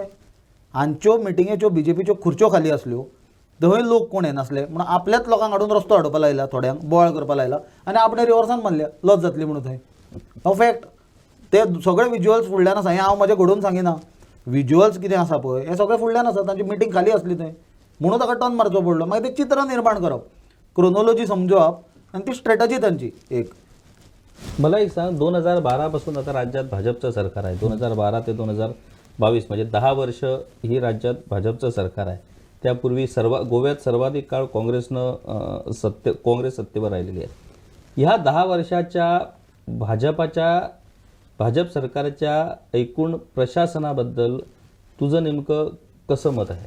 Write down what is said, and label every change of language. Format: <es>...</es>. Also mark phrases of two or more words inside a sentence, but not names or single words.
<kok>हांच्यो मिटिंगेच्यो BJPच्यो खुर्च्यो खाली आसल्यो, थंय लोक कोण येनासले म्हणून आपल्याच लोकांक हाडून रस्तो हाडोवपा लायला, थोड्यांक बोवाळ करपा लायला आनी आपणे रिवर्सान मारल्या लज जातली म्हणून. थंय हो फॅक्ट. ते सगळे विज्युअल्स फुडल्यान आसा. हें हांव म्हजें घडोवन सांगिना. विज्युअल्स कितें आसा पळय हें सगळें फुडल्यान आसा. तांची मिटींग खाली आसली थंय म्हणून ताका टर्न मारचो पडलो. मागीर ते चित्र निर्माण करप, क्रोनोलॉजी समजप आनी ती स्ट्रॅटजी तांची एक.</kok> <mr>मला एक सांग, 2012 पासून आता राज्यात भाजपचं सरकार आहे. 2012 ते 2022 म्हणजे 10 वर्ष ही राज्यात भाजपचं सरकार आहे. त्यापूर्वी गोव्यात सर्वाधिक काळ काँग्रेस सत्तेवर राहिलेली आहे. ह्या 10 वर्षाच्या भाजप सरकारच्या एकूण प्रशासनाबद्दल तुझं नेमकं कसं मत आहे?</mr>